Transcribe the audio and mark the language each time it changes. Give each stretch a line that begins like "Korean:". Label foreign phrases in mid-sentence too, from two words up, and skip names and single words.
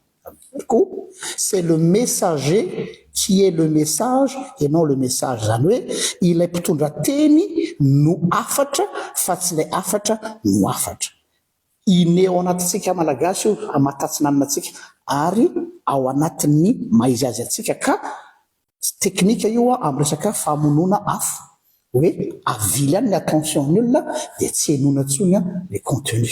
French: C'est le messager qui est le message et non le message.
Malagasy: Zany hoe ilay mpitondra teny no afatra fa tsy ilay afatra no afatra. Ineo anatintsika malagasy io amatatsinanantsika ary ao anatin'ny maizy azy atsika ka teknika io amin'ny resaka famonoana afo hoe avily ihany ny attention ny olona dia tsy henona intsony le contenu.